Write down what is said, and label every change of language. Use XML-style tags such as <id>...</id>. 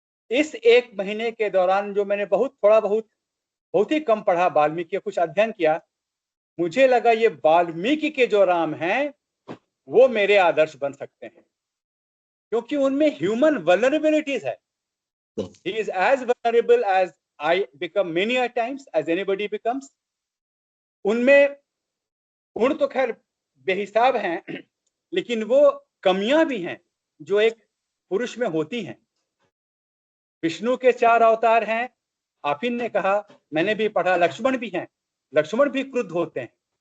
<hi>इस 1 महीने के दौरान जो मैंने बहुत ही कम पढ़ा, वाल्मीकि कुछ अध्ययन किया, मुझे लगा ये वाल्मीकि के जो राम हैं वो मेरे आदर्श बन सकते हैं, क्योंकि उनमें ह्यूमन वल्नरेबिलिटीज है।</hi> <en>He is as vulnerable as I become many a times, as anybody becomes.</en> <hi>उनमें गुण तो खैर बेहिसाब हैं, लेकिन वो कमियां भी हैं जो एक पुरुष में होती हैं। विष्णु के 4 अवतार हैं, आप ही ने कहा, मैंने भी पढ़ा, लक्ष्मण भी हैं, लक्ष्मण भी क्रुद्ध होते हैं।</hi>